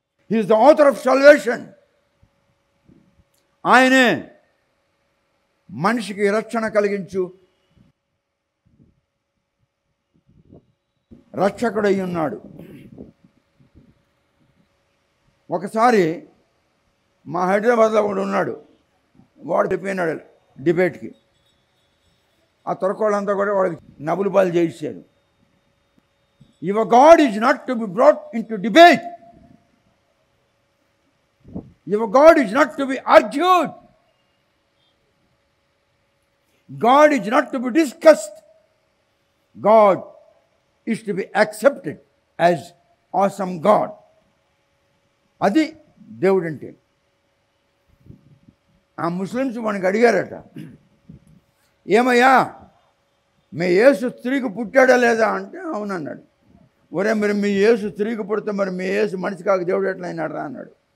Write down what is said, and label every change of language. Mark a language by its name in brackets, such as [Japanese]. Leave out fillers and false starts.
[English] He is the author of salvation. [Telugu] ఆయనే మనిషికి రక్షణ కలిగించు రక్షకుడై ఉన్నాడు. ఒకసారి మా హైదరాబాద్లో వాడు ఉన్నాడు. వాడు చెప్పినాడు డిబేట్కి. ఆ తొరకోళ్ళంతా కూడా వాడికి నవ్వులు పాలు చేయించారు. [English] Your God is not to be brought into debate. Your God is not to be argued. God is not to be discussed. God is to be accepted as awesome God. [Telugu] అది దేవుడు అంటే. ఆ ముస్లిమ్స్ మనకి అడిగారట, ఏమయ్యా మీ యేసు స్త్రీకి పుట్టాడా లేదా అంటే అవునన్నాడు. ఒరే మరి మీ యేసు స్త్రీకి పుడితే మరి మీ యేసు మనిషి కాక దేవుడు ఎట్లా అయినాడు రా అన్నాడు.